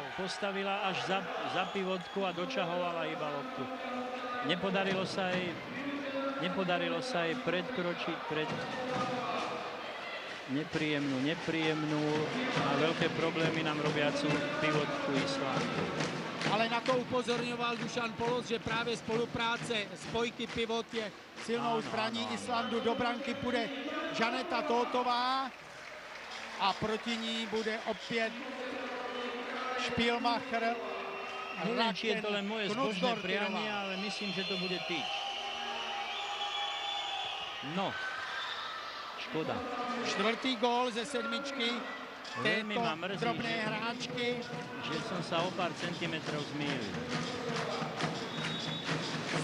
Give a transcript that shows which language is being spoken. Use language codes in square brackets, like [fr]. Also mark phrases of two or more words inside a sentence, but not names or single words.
[sk] postavila až za pivotku a dočahovala iba loptu. Nepodarilo sa jej predkročiť pred nepríjemnú a veľké problémy nám robiacu pivotku Islandu. Ale na to upozorňoval Dušan Polos, [cs] že právě spolupráce spojky pivot je silnou zbraní Islandu. Do branky půjde Žaneta Tótová a proti ní bude opět Špílmacher. [sk] Neviem, či je to len moje zbožné prianie, ale myslím, že to bude tyč. No, škoda. [cs] Čtvrtý gól ze sedmičky [sk] Veľmi [cs] této [sk] ma mrzí, [cs] drobné hráčky. [sk] že som sa o pár centimetrov zmýlil.